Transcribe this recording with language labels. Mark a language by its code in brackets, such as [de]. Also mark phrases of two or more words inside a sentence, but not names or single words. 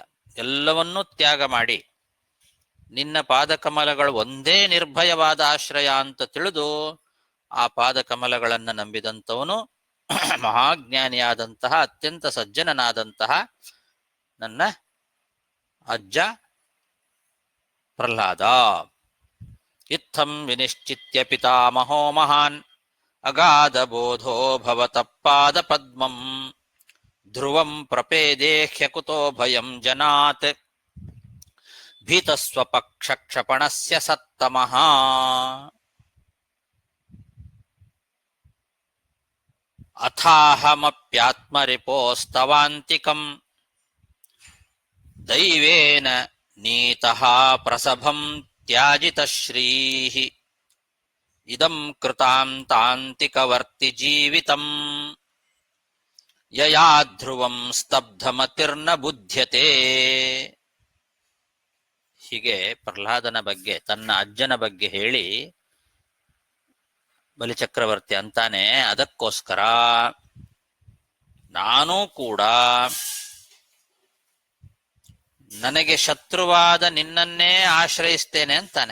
[kn] ಎಲ್ಲವನ್ನೂ ತ್ಯಾಗ ಮಾಡಿ ನಿನ್ನ ಪಾದಕಮಲಗಳು ಒಂದೇ ನಿರ್ಭಯವಾದ ಆಶ್ರಯ ಅಂತ ತಿಳಿದು ಆ ಪಾದಕಮಲಗಳನ್ನು ನಂಬಿದಂಥವನು ಮಹಾಜ್ಞಾನಿಯಾದಂತಹ ಅತ್ಯಂತ ಸಜ್ಜನನಾದಂತಹ ನನ್ನ ಅಜ್ಜ ಪ್ರಹ್ಲಾದ. [sa] ಇತ್ತಂ ವಿನಿಶ್ಚಿತ್ಯ ಪಿತಾಮಹೋ ಮಹಾನ್ ಅಗಾಧ ಬೋಧೋ ಭವತಃ ಪಾದ ಪದ್ಮಂ ಧ್ರುವಂ ಪ್ರಪೇದೆ ಹ್ಯಕುತೋ ಭಯಂ ಜನಾತ್ ಭೀತಸ್ವಪಕ್ಷ ಕ್ಷಪಣಸ್ಯ ಸತ್ತಮಃ. ಅಥಾಹಮಪ್ಯಾತ್ಮರಿಪೋಸ್ತವಾಂತಿಕಂ ದೈವೇನ ನೀತಃ ಪ್ರಸಭಂ ತ್ಯಾಜಿತಶ್ರೀಃ ಇದಂ ಕೃತಾಂತಾಂತಿಕವರ್ತಿ ಜೀವಿತಂ ಯಯಾ ಧ್ರುವಂ ಸ್ತಬ್ಧಮತಿರ್ನ ಬುಧ್ಯತೆ. [kn] ಹೀಗೆ ಪ್ರಹ್ಲಾದನ ಬಗ್ಗೆ, ತನ್ನ ಅಜ್ಜನ ಬಗ್ಗೆ ಹೇಳಿ ಬಲಿಚಕ್ರವರ್ತಿ ಅಂತಾನೆ, ಅದಕ್ಕೋಸ್ಕರ ನಾನೂ ಕೂಡ ನನಗೆ ಶತ್ರುವಾದ ನಿನ್ನನ್ನೇ ಆಶ್ರಯಿಸ್ತೇನೆ ಅಂತಾನೆ.